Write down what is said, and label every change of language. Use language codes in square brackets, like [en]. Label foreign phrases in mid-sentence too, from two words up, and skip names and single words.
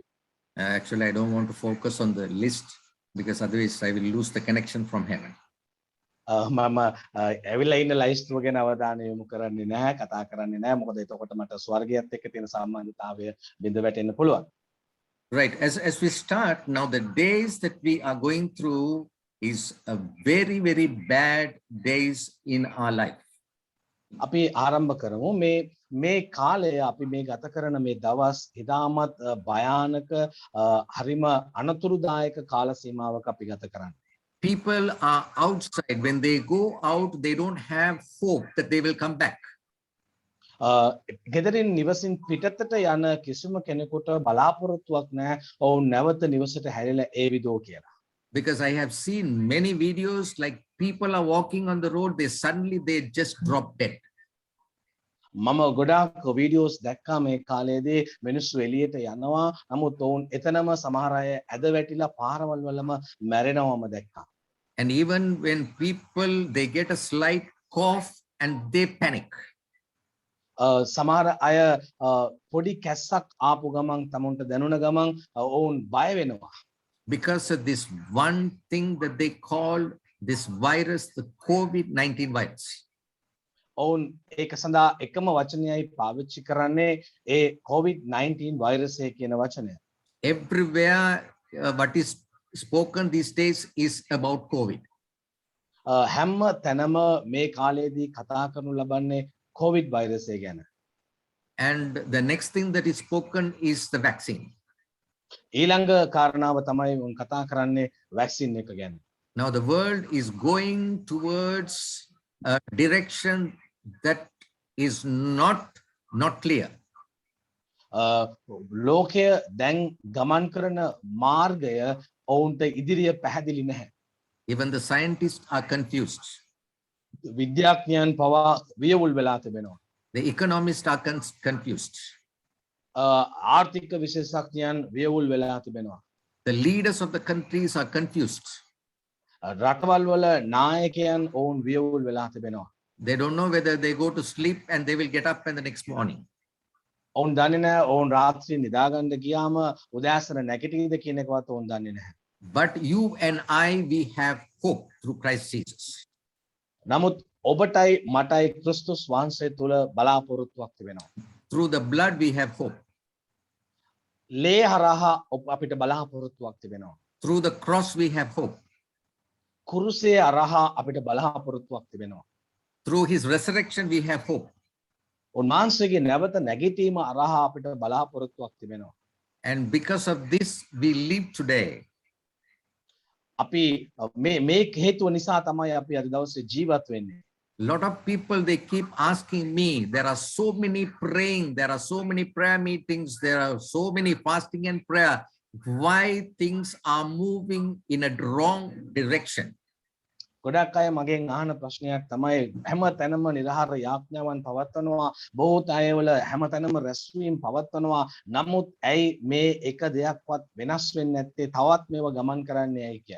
[en] Actually, I don't want to focus on the list because otherwise I will lose the connection from heaven. [si] මම ඇවිල්ලා ඉන්න ලයිස්ට් එක ගැන අවධානය යොමු කරන්නේ නැහැ, කතා කරන්නේ නැහැ. මොකද එතකොට මට ස්වර්ගයත් එක්ක තියෙන සම්බන්ධතාවය බිඳ වැටෙන්න පුළුවන්. [en] Right. As we start now, the days that we are going through is a very, very bad days in our life. [si] අපි ආරම්භ කරමු. මේ කාලය අපි මේ ගත කරන මේ දවස් ඉතාමත් භයානක හරිම අනතුරුදායක කාල සීමාවක අපි ගත කරන්නේ. [en] People are outside. When they go out, they don't have hope that they will come back. [si] ගෙදරින් නිවසින් පිටතට යන කිසිම කෙනෙකුට බලාපොරොත්තුවක් නැහැ. ඔවුන් නැවත නිවසට හැරිලා ඒවිදෝ කියලා. [en] Because I have seen many videos like people are walking on the road, they just drop dead. [si] මම ගොඩාක් වීඩියෝස් දැක්කා මේ කාලයේදී මිනිස්සු එළියට යනවා. නමුත් ඔවුන් එතනම සමහර අය ඇද වැටිලා පාරවල් වලම මැරෙනවම දැක්කා. [en] And even when people they get a slight cough and they panic. [si] සමහර අය පොඩි කැස්සක් ආපු ගමන් තමුන්ට දැනුණ ගමන් ඔවුන් බය වෙනවා. [en] because of this one thing that they call this virus, the COVID-19 virus. [si] ඔවුන් ඒක සඳහා එකම වචනයයි පාවිච්චි කරන්නේ ඒ COVID-19 වෛරසය කියන වචනය. [en] Everywhere, what is spoken these days is about COVID. [si] හැම තැනම මේ කාලයේදී කතා කරනු ලබන්නේ COVID වෛරසය ගැන. [en] And the next thing that is spoken is the vaccine. [si] ඊළඟ කාරණාව තමයි උන් කතා කරන්නේ වැක්සින් එක ගැන. [en] Now the world is going towards a direction that is not clear. [si] ලෝකය දැන් ගමන් කරන මාර්ගය ඔවුන්ට ඉදිරිය පැහැදිලි නැහැ. [en] Even the scientists are confused. [si] විද්‍යාඥයන් පවා වියවුල් වෙලා තිබෙනවා. [en] The economists are confused. [si] ආර්ථික විශේෂඥයන් වියවුල් වෙලා තිබෙනවා. [en] The leaders of the countries are confused. [si] රටවල් වල නායකයන් ඔවුන් වියවුල් වෙලා තිබෙනවා. [en] They don't know whether they go to sleep and they will get up in the next morning. [si] ඔවුන් දන්නේ නැහැ ඔවුන් රාත්‍රී නිදාගන්න ගියාම උදෑසන නැගිටියිද කියන එකවත් ඔවුන් දන්නේ නැහැ. [en] But you and I, we have hope through Christ Jesus. [si] නමුත් ඔබටයි මටයි ක්‍රිස්තුස් වහන්සේ තුල බලාපොරොත්තුවක් තිබෙනවා. [en] Through the blood, we have hope. [si] ලේ හරහා අපිට බලාපොරොත්තුවක් තිබෙනවා. [en] Through the cross, we have hope. [si] කුරුසය හරහා අපිට බලාපොරොත්තුවක් තිබෙනවා. [en] Through his resurrection, we have hope. [si] උන්වහන්සේගේ නැවත නැගිටීම හරහා අපිට බලාපොරොත්තුවක් තිබෙනවා. [en] And because of this, we live today. [si] අපි මේ හේතුව නිසා තමයි අපි අද දවසේ ජීවත් වෙන්නේ. [en] Lot of people, they keep asking me, there are so many praying, there are so many prayer meetings, there are so many fasting and prayer. Why things are moving in a wrong direction? [si] ගොඩක් අය මගෙන් අහන ප්‍රශ්නයක් තමයි හැම තැනම නිරහර යාඥාවන් පවත්වනවා බොහෝ අයවල හැම තැනම රැස්වීම් පවත්වනවා නමුත් ඇයි මේ එක දෙයක්වත් වෙනස් වෙන්නේ නැත්තේ තවත් මේවා ගමන් කරන්නේ ඇයි කියලා.